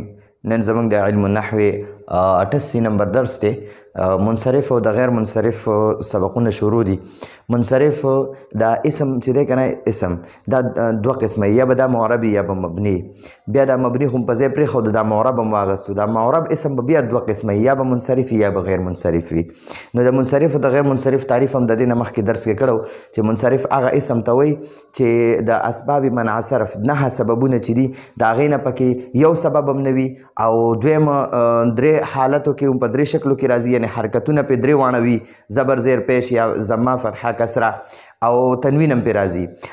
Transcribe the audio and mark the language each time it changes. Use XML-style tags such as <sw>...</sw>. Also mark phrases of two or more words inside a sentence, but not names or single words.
<ps>نن زموږ د</ps> <ar>علم النحو</ar> <ps>88 نمبر درس دی. منصرف او د غیر منصرف سبقونه شروع دي. منصرف دا اسم چې دی کنه، اسم دا دوه قسمه، یا به دا معرب یا به مبني. بیا دا مبني خو په ځای پرېښودو، دا معرب هم واغستو. دا معرب اسم به بیا دوه قسمه، یا به منصرف یا به غیر منصرف وي. نو د منصرف او د غیر منصرف تعریف هم د دې نه مخکې درس کې کړو چې منصرف هغه اسم ته وایي چې د</ps> <ar>اسباب منع صرف</ar> <ps>9 سببونه چې دي د هغې نه پکې یو سبب هم نه وي، او دویم درې حالتو کې هم په درې شکلو کې راځي، یعنې حرکتونه پې درې واړه وي، زبر زیر پیش یا</ps> <ar>ضمه فتحه کسره</ar> <ps>او تنوین هم پې راځي.</ps>